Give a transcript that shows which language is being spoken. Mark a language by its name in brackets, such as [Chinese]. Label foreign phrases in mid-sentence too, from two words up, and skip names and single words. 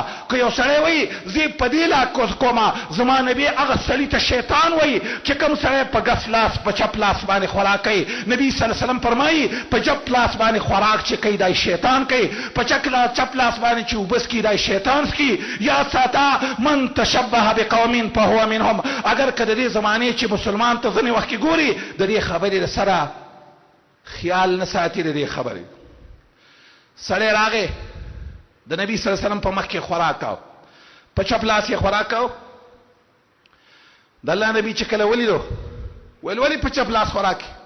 [Pashto] که یو سړی وایي زه په دې لاس کومه، زما نبي هغه سړي ته شیطان وایي چې کوم سړی په ګس لاس په چپ لاس باندې خوراک کوي. نبي [Arabic] صلی الله علیه وسلم [Pashto] فرمایي په چپ لاس باندې خوراک چې کوي دا شیطان کوي، په چپ لاس باندې چې اوبه څکي دا شیطان څکي. یاد ساته [Arabic] من تشبه بقوم فهو منهم. [Pashto] اگر که د دې زمانې چې مسلمان ته ځینې وخت کې ګوري د دې خبرې سره خیال نه ساتي، د دې خبرې سړی راغی د نبی [Arabic] صلی الله علیه وسلم [Pashto] په مخ کې خوراک کاو، په چپ لاس یې خوراک کاو. د الله نبی چې کله ولیدو ویل ولې په چپ لاس خوراک؟